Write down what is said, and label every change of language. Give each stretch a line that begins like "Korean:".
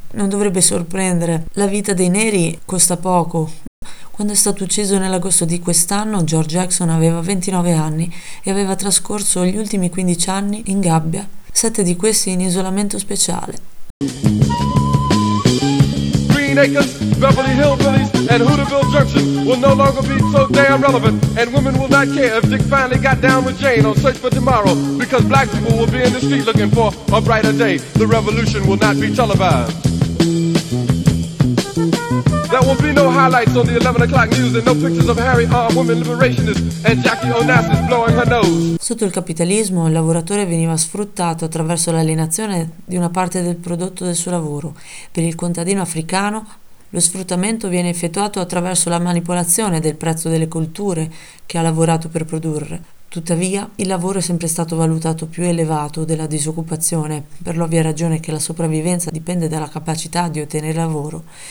Italian: Non dovrebbe sorprendere, la vita dei neri costa poco. Quando è stato ucciso nell'agosto di quest'anno, George Jackson aveva 29 anni e aveva trascorso gli ultimi 15 anni in gabbia, 7 di questi in isolamento speciale.
English: Acres, Beverly Hillbillies, and Hooterville Junction will no longer be so damn relevant, and women will not care if Dick finally got down with Jane on Search for Tomorrow, because black people will be in the street looking for a brighter day. The revolution will not be televised. There will be no highlights on the 11 o'clock news and no pictures of Harry Hart, woman liberationist, and Jackie Onassis blowing her nose.
Italian: Sotto il capitalismo, il lavoratore veniva sfruttato attraverso l'alienazione di una parte del prodotto del suo lavoro. Per il contadino africano, lo sfruttamento viene effettuato attraverso la manipolazione del prezzo delle colture che ha lavorato per produrre. Tuttavia, il lavoro è sempre stato valutato più elevato della disoccupazione, per l'ovvia ragione che la sopravvivenza dipende dalla capacità di ottenere lavoro.